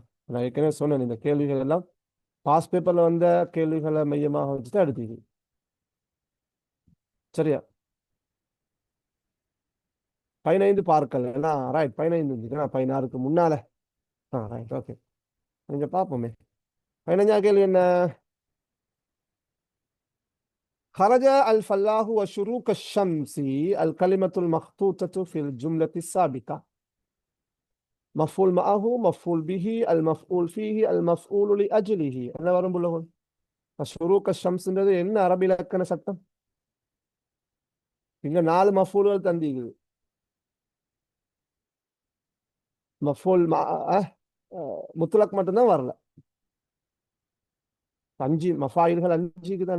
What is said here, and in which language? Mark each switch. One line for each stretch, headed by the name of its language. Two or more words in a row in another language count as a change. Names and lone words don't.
Tamil: நான் ஏற்கனவே சொன்னேன், இந்த கேள்விகள் எல்லாம்
English: past paper
Tamil: வந்த கேள்விகளை மையமாக வச்சுதான் எடுத்தீங்க. சரியா? 15 பார்க்கல. ரைட், 15 இருந்துச்சுன்னா 16க்கு முன்னால. ரைட், ஓகே. நீங்க பார்ப்போமே. 15வது கேள்வி என்ன?
Arabic: خرج الفلاح وشروق الشمس الكلمة المخطوطة في الجملة السابقة مفعول معه، مفعول به، المفعول فيه، المفعول لأجله.
Tamil: என்ன வரும் புள்ளகோல்?
Arabic: شروق الشمس
Tamil: என்ன அரபி இலக்கண சட்டம்? இங்க 4 மஃபூல்கள் தந்தீங்க.
Arabic: مفعول مطلق
Tamil: மட்டும்தான் வரல. 5 மஃபாயில்கள் 5க்கு தானே.